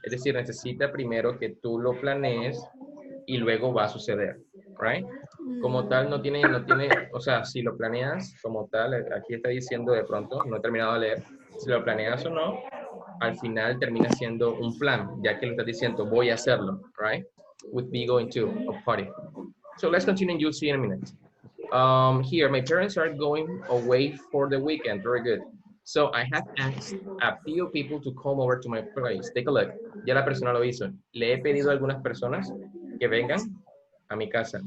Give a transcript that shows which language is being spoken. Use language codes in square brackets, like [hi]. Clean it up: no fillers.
[es] Es decir, necesita primero que tú lo planees y luego va a suceder, right? Como tal, no tiene, o sea, si lo planeas como tal, aquí está diciendo de pronto, no he terminado de leer, si lo planeas o no, al final termina siendo un plan, ya que le estás diciendo, voy a hacerlo, right? [en] Would be going to a party. So let's continue, you'll see in a minute. Here, my parents are going away for the weekend. Very good. So I have asked a few people to come over to my place. Take a look. [es] Ya la persona lo hizo. Le he pedido a algunas personas que vengan a mi casa.